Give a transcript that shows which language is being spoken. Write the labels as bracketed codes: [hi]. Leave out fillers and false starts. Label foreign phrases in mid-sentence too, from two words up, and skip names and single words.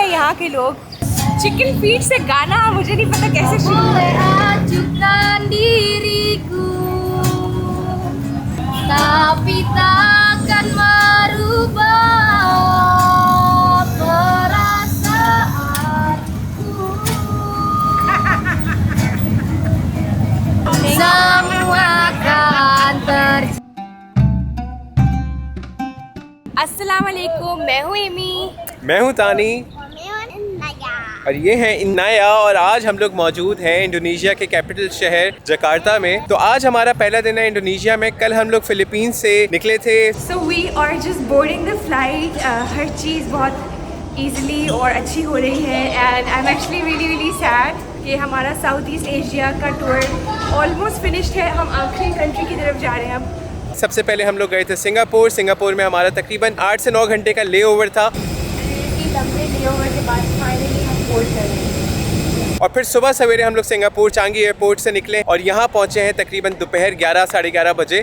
[hi] यहाँ के लोग। चिकन फीट से गाना मुझे नहीं पता कैसे शुरू [id] ajukan diriku tapi takkan merubah perasaanku. Semua akan terjadi. [ar] السلام عليكم, [hi] मैं हूँ एमी। मैं हूँ तानी और ये हैं इन्नाया और आज हम लोग मौजूद हैं इंडोनेशिया के कैपिटल शहर जकार्ता में। तो आज हमारा पहला दिन है इंडोनेशिया में। कल हम लोग फिलीपींस से निकले थे। [en] So we are just boarding the flight. [hi] हर चीज़ बहुत easily और अच्छी हो रही है [en] and I'm actually really sad [hi] कि हमारा साउथ ईस्ट एशिया का टूर [en] almost finished [hi] है। हम आखिरी कंट्री की तरफ जा रहे हैं अब। सबसे पहले हम लोग गए थे सिंगापुर। सिंगापुर में हमारा तकरीबन 8 से 9 घंटे का लेओवर था लंबे लेओवर के बाद फाइनली हम बोर्ड कर रहे हैं। और फिर सुबह सवेरे हम लोग सिंगापुर चांगी एयरपोर्ट से निकले और यहाँ पहुँचे हैं तकरीबन दोपहर 11 साढ़े 11 बजे।